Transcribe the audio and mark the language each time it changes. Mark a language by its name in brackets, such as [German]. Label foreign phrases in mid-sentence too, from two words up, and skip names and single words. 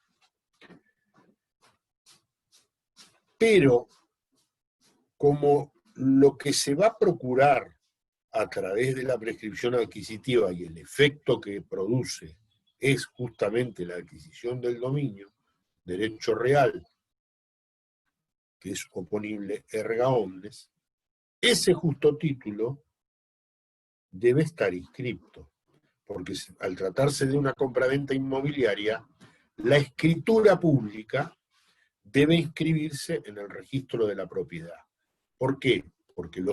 [Spanish] Pero, como lo que se va a procurar a través de la prescripción adquisitiva y el efecto que produce es justamente la adquisición del dominio, derecho real, que es oponible [Latin] erga omnes, [Spanish] ese justo título debe estar inscripto, porque al tratarse de una compraventa inmobiliaria, la escritura pública debe inscribirse en el registro de la propiedad. ¿Por qué?